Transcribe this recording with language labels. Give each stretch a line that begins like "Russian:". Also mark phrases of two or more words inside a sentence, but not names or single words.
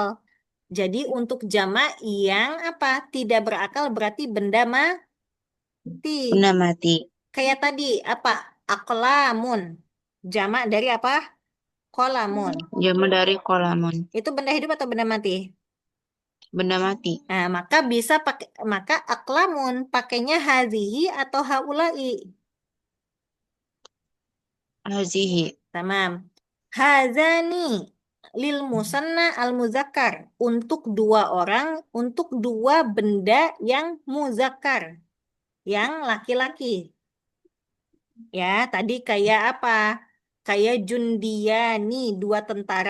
Indonesian: Jadi untuk jamak yang apa? Tidak berakal berarti benda mati. Benda mati. Kayak tadi apa? Aklamun. Jamak dari apa? Kolamun. Jama dari kolamun. Itu benda hidup atau benda mati? Benda mati. Nah, maka bisa pakai maka aklamun pakainya hazihi atau haulai. Hazihi. Tamam.
Arabic: هذان للمثنى المذكر
Indonesian: untuk dua orang, untuk dua benda yang muzakkar, yang laki-laki. Ya, tadi kayak apa? Kayak Jundiani, dua tentara.